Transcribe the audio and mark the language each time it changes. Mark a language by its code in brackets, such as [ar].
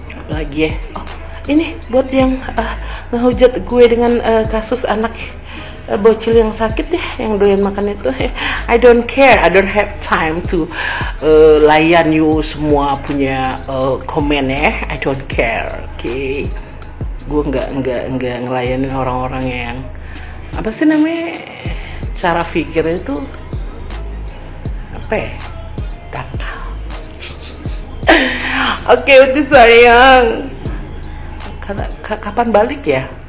[id] Lagi ya. Oh, ini buat yang ngehujat gue dengan kasus anak bocil yang sakit ya, yang doyan makan itu. [en] I don't care, I don't have time to layan you [ms] semua punya komen ya. [en] I don't care, oke. [id] Gue nggak ngelayanin orang-orang yang apa sih namanya, cara pikirnya itu apa ya, dangkal. Oke, Uti sayang, kapan balik ya?